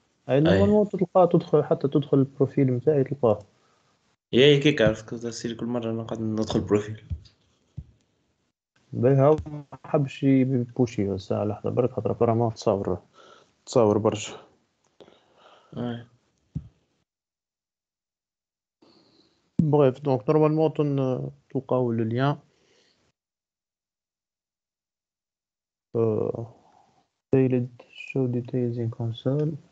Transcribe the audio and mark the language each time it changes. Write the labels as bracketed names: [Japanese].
[Arabic] اي نورمالمون تلقاه تدخل البروفيل نتاعي تلقاه. يا كيك عرفت تصير كل مرة نقعد ندخل بروفيل. باهي هاو ما حبش يبوشي الساعة لحظة برك خاطر ابارامون تصاور برشا. [French] Bref, donc normalement [Arabic] تلقاو [French] le lien. [English] Failed show details in console.